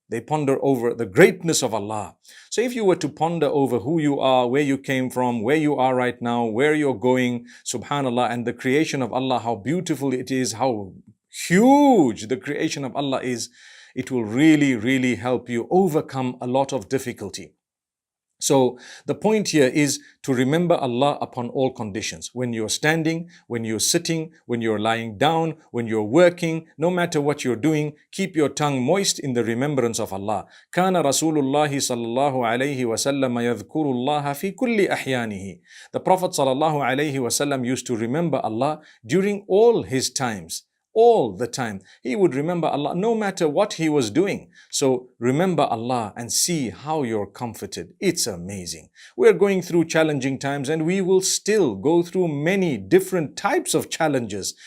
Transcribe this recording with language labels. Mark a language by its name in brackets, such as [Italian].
[English] They ponder over the greatness of Allah. So if you were to ponder over who you are, where you came from, where you are right now, where you're going, subhanallah, and the creation of Allah, how beautiful it is, how huge the creation of Allah is, it will really, really help you overcome a lot of difficulty. So the point here is to remember Allah upon all conditions. When you're standing, when you're sitting, when you're lying down, when you're working, no matter what you're doing, keep your tongue moist in the remembrance of Allah. [Arabic] كان رسول الله صلى الله عليه وسلم يذكر الله في كل أحيانه. [English] The Prophet [Arabic] صلى الله عليه وسلم [English] used to remember Allah during all his times. All the time. He would remember Allah no matter what he was doing. So remember Allah and see how you're comforted. It's amazing. We're going through challenging times and we will still go through many different types of challenges.